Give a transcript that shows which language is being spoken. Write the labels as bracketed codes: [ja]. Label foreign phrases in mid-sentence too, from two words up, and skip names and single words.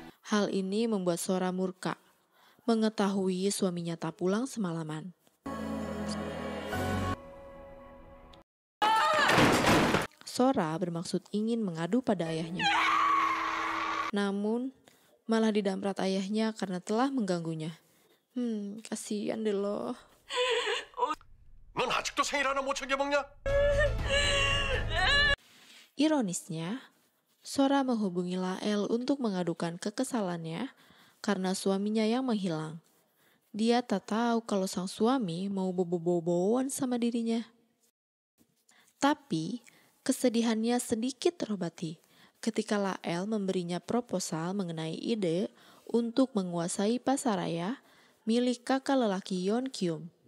[id] Hal ini membuat Sora murka, mengetahui suaminya tak pulang semalaman. Sora bermaksud ingin mengadu pada ayahnya. Namun, malah didamprat ayahnya karena telah mengganggunya. Kasihan deh lo. [ko] 넌 아직도 생일 하나 못 챙겨 먹냐? [id] Ironisnya, Sora menghubungi Lael untuk mengadukan kekesalannya karena suaminya yang menghilang. Dia tak tahu kalau sang suami mau bobo-boboan sama dirinya. Tapi, kesedihannya sedikit terobati ketika Lael memberinya proposal mengenai ide untuk menguasai pasaraya milik kakak lelaki Yeon Kyum.